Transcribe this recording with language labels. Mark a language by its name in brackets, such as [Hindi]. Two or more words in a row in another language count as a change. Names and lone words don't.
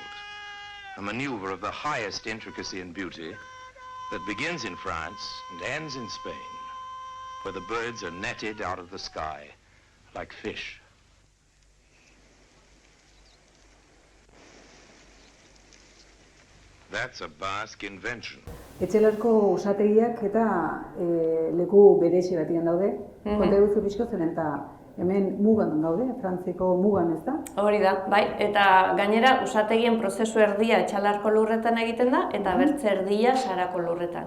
[English] A maneuver of the highest intricacy and beauty that begins in France and ends in Spain, where the birds are netted out of the sky like fish. That's a Basque invention. [Basque] Etxelarko usategiak eta leku berezi batian daude. Konta duzu pixko zeren eta hemen mugan gaude, Frantziko mugan, ez da? Hori da, bai, eta gainera usategien prozesu erdia Etxalarko lurretan egiten da, eta bertze erdia Sarako lurretan.